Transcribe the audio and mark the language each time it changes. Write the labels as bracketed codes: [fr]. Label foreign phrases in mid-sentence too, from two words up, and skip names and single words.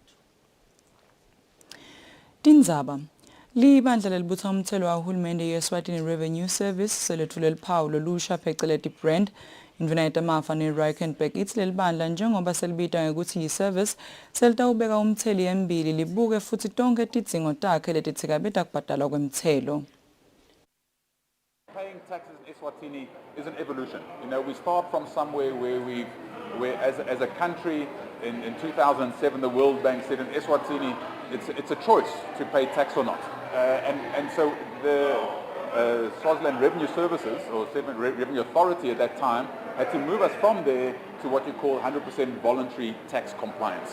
[ss] Tindzaba libandla lelibutha umthelo wahulumende ye-Eswatini Revenue Service selethule liphawu lolusha phecelezi brand indvuna yetamafa ne-Reikenberg ithi leli bandla njengoba selibitwa ngekuthi yi-service selitawubeka umtheli embili libuke futhi tonke tidzingo takhe letitsikabeta kubhadalwa kwemthelo. [en] Paying taxes in Eswatini is an evolution. You know, we start from somewhere where as a country in 2007 the World Bank said in Eswatini it's a choice to pay tax or not. And so the Swaziland Revenue Services or Revenue Authority at that time had to move us from there to what you call 100% voluntary tax compliance.